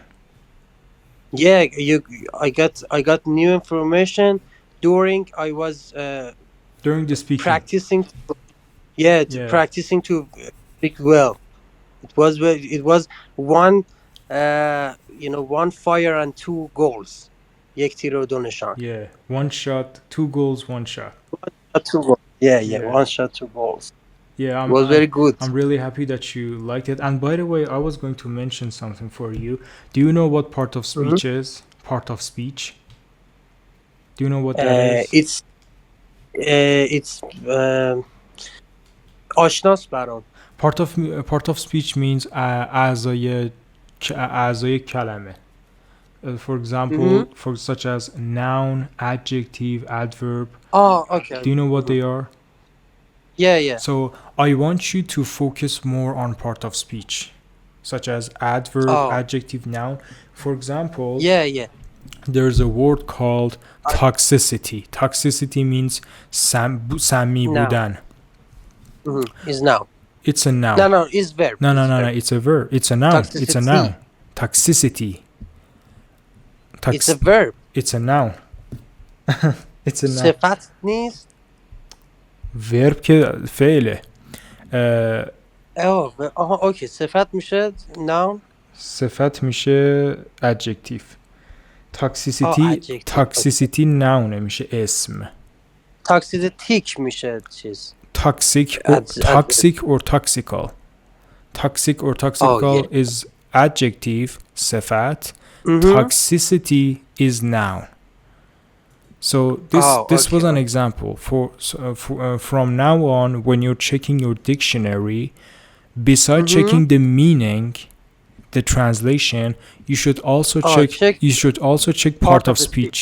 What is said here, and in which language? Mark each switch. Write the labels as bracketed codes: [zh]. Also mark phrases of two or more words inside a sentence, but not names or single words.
[en] Yeah, I got new information during I was during the speaking practicing. Practicing to speak well. It was one one fire and two goals. [fa] یک تیر و دو نشان. [en] Yeah, one shot, two goals, one shot. Two goals. Yeah, one shot, two goals. Yeah, it was very good. I'm really happy that you liked it. And by the way, I was going to mention something for you. Do you know what part of speech is? Part of speech. Do you know what that is? It's [fa] آشناس برام. [en] Part of speech means [fa] اعضای کلمه. [en] For example, for such as noun, adjective, adverb. Oh, okay. Do you know what they are? Yeah. So I want you to focus more on part of speech, such as adverb, adjective, noun. For example, there's a word called toxicity. Toxicity means [fa] سمی بودن. [en] Is noun. It's a noun. No, is verb. No, it's a verb. It's a noun. It's a noun. Toxicity. It's a verb. It's a noun. It's a noun. [fa] صفت نیست. verb که فعله. اوکی. صفت میشه noun. صفت میشه adjective. [en] toxicity noun [fa] میشه اسم. toxic میشه چیز. [en] toxic or toxical. Toxic or toxical is adjective صفت. Toxicity is noun. So this was an example from now on when you're checking your dictionary, besides checking the meaning, the translation, you should also check part of speech.